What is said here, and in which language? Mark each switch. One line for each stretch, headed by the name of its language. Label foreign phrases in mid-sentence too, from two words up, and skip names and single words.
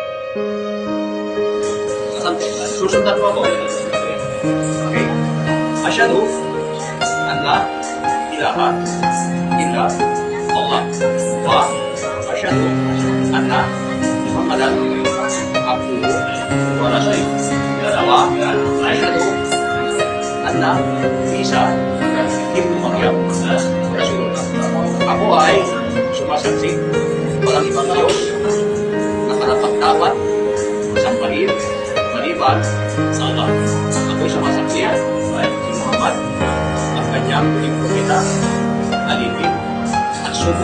Filipino: Susundan mo ako. Okay?
Arabic: أشهد أن لا إله إلا الله وأشهد أن محمدا عبده ورسوله. وأشهد أن عيسى ابن مريم رسول الله.
Filipino: Ako ay sumasaksi walang ibang Diyos na karapat-dapat sampahin maliban sa Allah. Ako'y sumasaksi si Muhammad ang kanyang huling propeta, alipin at sugo.